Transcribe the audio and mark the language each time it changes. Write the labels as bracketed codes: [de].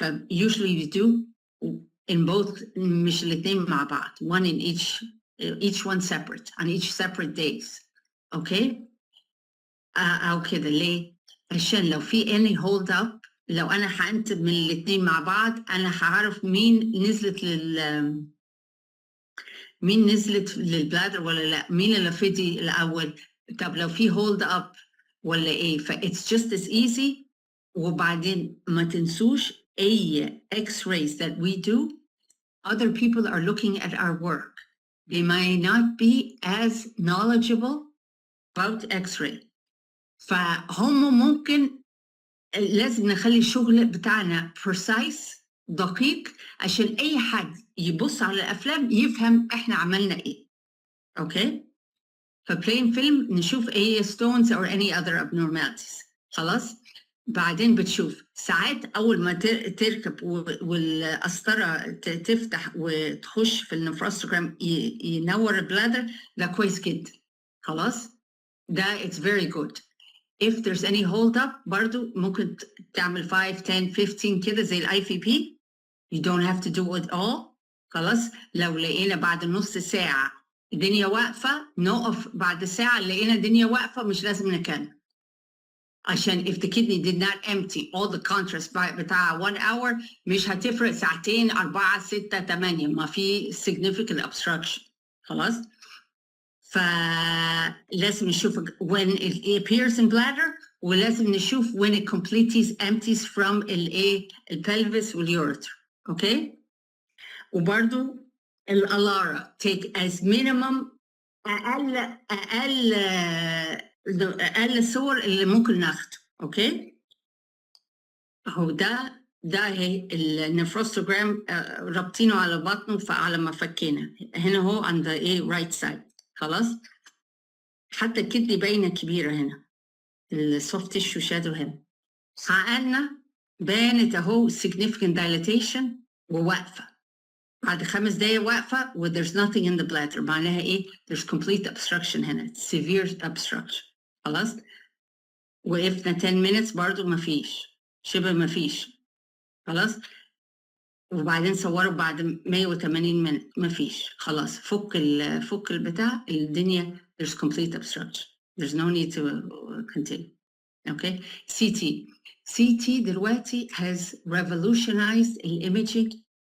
[en] usually we do in both [ar] مش الاثنين مع بعض، [en] one in each one separate on each separate days okay. [ar] او كده ليه؟ عشان لو في any hold up، لو انا حقنت من الاثنين مع بعض انا هعرف مين نزلت للبلادر ولا لا، مين اللي فدي الاول. طب لو في hold up ولا ايه، ف [en] it's just as easy. [ar] وبعدين ما تنسوش اي [en] x-rays that we do other people are looking at our work. They might not be as knowledgeable about x-ray. [ar] فهم ممكن لازم نخلي الشغل بتاعنا precise دقيق عشان أي حد يبص على الأفلام يفهم إحنا عملنا إيه. أوكي؟ فبلاين فيلم نشوف أي [en] stones or any other abnormalities. [ar] خلاص؟ بعدين بتشوف ساعات أول ما تركب والقسطرة تفتح وتخش في النفروستوجرام ينور البلادر، ده كويس جدا. [en] خلاص؟ ده it's very good. If there's any hold up [ar] برضو ممكن تعمل [en] 5 10 15 كده زي الاي V P. You don't have to do it all. [ar] خلاص. لو لقينا بعد نص ساعة الدنيا واقفة نقف، بعد ساعة لقينا الدنيا واقفة مش لازم نكمل، عشان [en] if the kidney did not empty all the contrast [ar] بتاع 1 hour مش هتفرق ساعتين 4 6 8 ما في significant obstruction. خلاص. فلازم نشوف [en] when it appears in bladder، [ar] ولازم نشوف [en] when it completely empties from pelvis [ar] والureter. اوكي. وبرضو الالارا [en] take as minimum [ar] اقل صور اللي ممكن ناخده. اوكي. اهو ده هي النفروستوجرام رابطينه على بطنه فعلى ما فكينا هنا هو عند right side. خلاص. حتى الكدني باينه كبيره هنا، السوفت تيشو شادو هنا. حققنا بانت اهو significant dilatation وواقفه بعد 5 دقايق واقفه و [en] there's nothing in the bladder. [ar] معناها ايه؟ [en] there's complete obstruction هنا، severe obstruction. [ar] خلاص. وقفنا 10 minutes برضو مفيش، شبه مفيش. خلاص. وبعدين صوروا بعد 180 minutes مفيش. خلاص. فك البتاع الدنيا [en] there's complete obstruction. There's no need to continue. Okay. CT دلوقتي has revolutionized the imaging